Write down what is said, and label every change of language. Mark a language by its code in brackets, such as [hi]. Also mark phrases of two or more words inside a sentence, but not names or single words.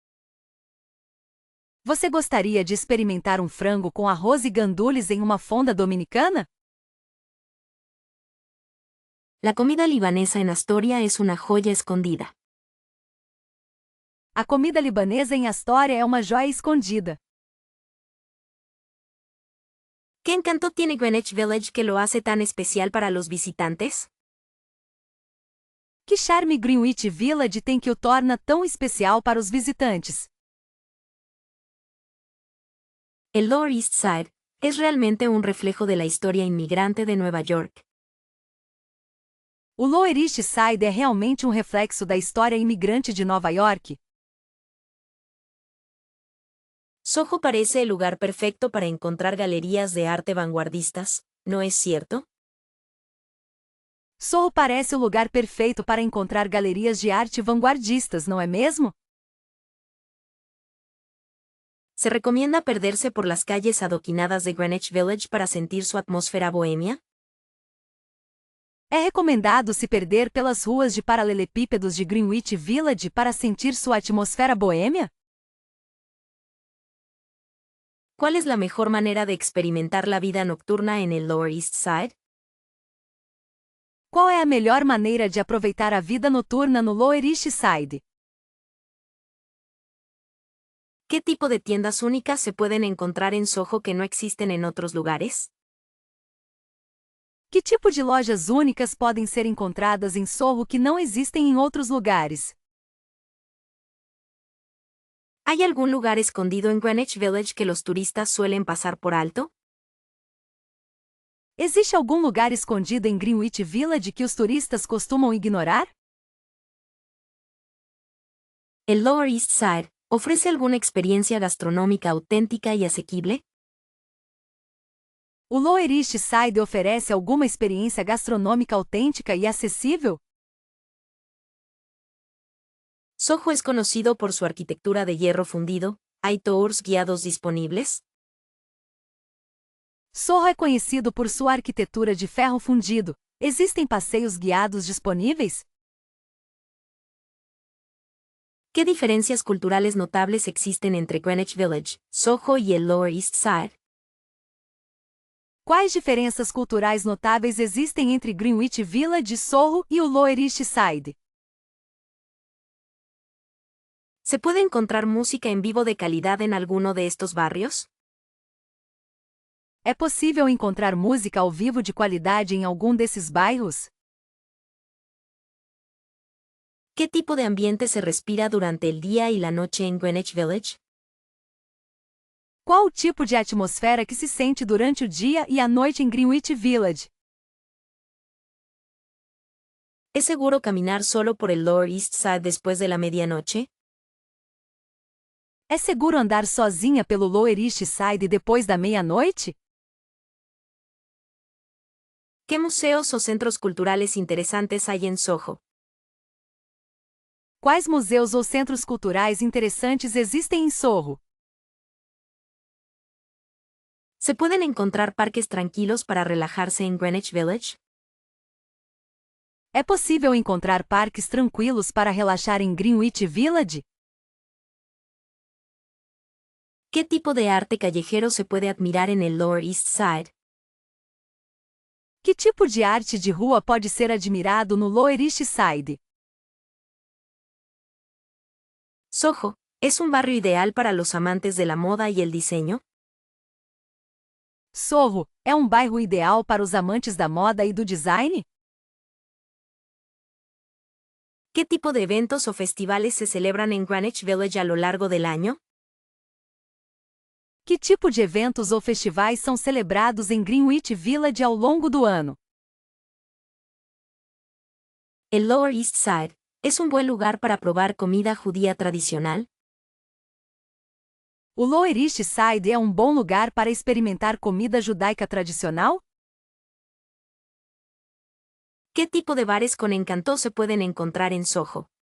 [pt] Você gostaria de experimentar um frango com arroz e gandules em uma fonda dominicana? [es] La comida libanesa en Astoria es una joya escondida. [pt] A comida libanesa em Astoria é uma joia escondida. [es] ¿Qué encanto tiene Greenwich Village que lo hace tan especial para los visitantes? [pt] Que charme Greenwich Village tem que o torna tão especial para os visitantes? [es] El Lower East Side es realmente un reflejo de la historia inmigrante de Nueva York. [pt] O Lower East Side é realmente um reflexo da história imigrante de Nova York. [es] Soho parece el lugar perfecto para encontrar galerías de arte vanguardistas, ¿no es cierto? [pt] Soho parece o lugar perfeito para encontrar galerias de arte vanguardistas, não é mesmo? [es] ¿Se recomienda perderse por las calles adoquinadas de Greenwich Village para sentir su atmósfera bohemia? [pt] É recomendado se perder pelas ruas de paralelepípedos de Greenwich Village para sentir sua atmosfera boêmia? [es] ¿Cuál es la mejor manera de experimentar la vida nocturna en el Lower East Side? [pt] Qual é a melhor maneira de aproveitar a vida noturna no Lower East Side? [es] ¿Qué tipo de tiendas únicas se pueden encontrar en Soho que no existen en otros lugares? [pt] Que tipo de lojas únicas podem ser encontradas em Soho que não existem em outros lugares? [es] ¿Hay algún lugar escondido en Greenwich Village que los turistas suelen pasar por alto? [pt] Existe algum lugar escondido em Greenwich Village que os turistas costumam ignorar? [es] ¿El Lower East Side ofrece alguna experiencia gastronómica auténtica y asequible? [pt] O Lower East Side oferece alguma experiência gastronômica autêntica e acessível? [es] Soho es conocido por su arquitectura de hierro fundido. ¿Hay tours guiados disponibles? [pt] Soho é conhecido por sua arquitetura de ferro fundido. Existem passeios guiados disponíveis? [es] ¿Qué diferencias culturales notables existen entre Greenwich Village, Soho y el Lower East Side? [pt] Quais diferenças culturais notáveis existem entre Greenwich Village, Soho e o Lower East Side? [es] ¿Se puede encontrar música en vivo de calidad en alguno de estos barrios? [pt] É possível encontrar música ao vivo de qualidade em algum desses bairros? [es] ¿Qué tipo de ambiente se respira durante el día y la noche en Greenwich Village? [pt] Qual o tipo de atmosfera que se sente durante o dia e a noite em Greenwich Village? [es] ¿Es seguro caminar solo por el Lower East Side después de la medianoche? [pt] É seguro andar sozinha pelo Lower East Side depois da meia-noite? [es] ¿Qué museos o centros culturales interesantes hay en Soho? [pt] Quais museus ou centros culturais interessantes existem em Soho? [es] ¿Se pueden encontrar parques tranquilos para relajarse en Greenwich Village? [pt] É possível encontrar parques tranquilos para relaxar em Greenwich Village? [es] ¿Qué tipo de arte callejero se puede admirar en el Lower East Side? [pt] Que tipo de arte de rua pode ser admirado no Lower East Side? [es] Soho, ¿es un barrio ideal para los amantes de la moda y el diseño? [pt] Soho é um bairro ideal para os amantes da moda e do design? [es] ¿Qué tipo de eventos o festivales se celebran en Greenwich Village a lo largo del año? [pt] Que tipo de eventos ou festivais são celebrados em Greenwich Village ao longo do ano? [es] El Lower East Side, ¿es un buen lugar para probar comida judía tradicional? [pt] O Lower East Side é um bom lugar para experimentar comida judaica tradicional? [es] ¿Qué tipo de bares con encanto se pueden encontrar en Soho?